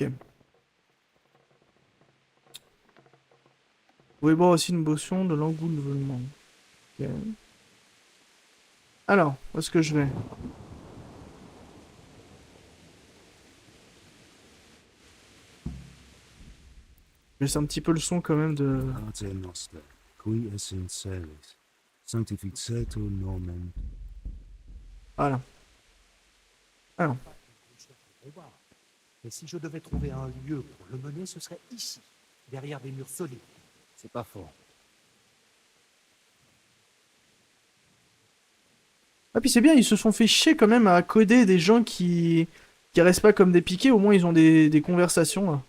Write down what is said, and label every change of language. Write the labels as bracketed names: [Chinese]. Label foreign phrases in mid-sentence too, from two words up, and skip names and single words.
[French] Vous pouvez boire aussi une potion de l'engoulevement. Ok. Alors, où est-ce que je vais? Je laisse un petit peu le son quand même de... [Latin] Pater noster, qui es in celis, sanctificetur nomen. [French] Voilà. Alors. Mais si je devais trouver un lieu pour le mener, ce serait ici, derrière des murs solides. C'est pas fort. Ah puis c'est bien, ils se sont fait chier quand même à coder des gens qui restent pas comme des piquets, au moins ils ont des conversations là.